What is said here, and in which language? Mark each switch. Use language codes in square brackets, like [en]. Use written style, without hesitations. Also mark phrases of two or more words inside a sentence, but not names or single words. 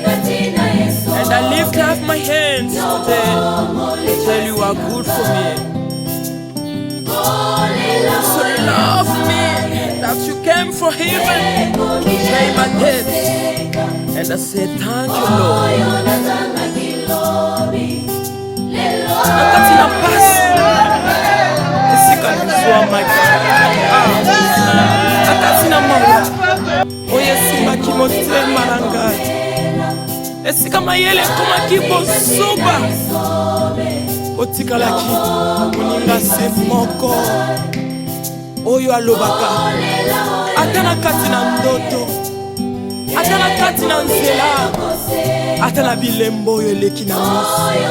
[en] And I lift up my hands today to tell you are good for me. So love me that you came from heaven to pay my debt. And I said thank you, Lord. [ln] Nakatina pasi esika nizwa makaka nakatina mawa oyo esimbaki motema na ngai esika mayele ekomaki bosuba otikalaki moninga se moko oyo alobaka ata na kati na ndoto ata na kati na nzela ata na bilembo oyo eleki na miso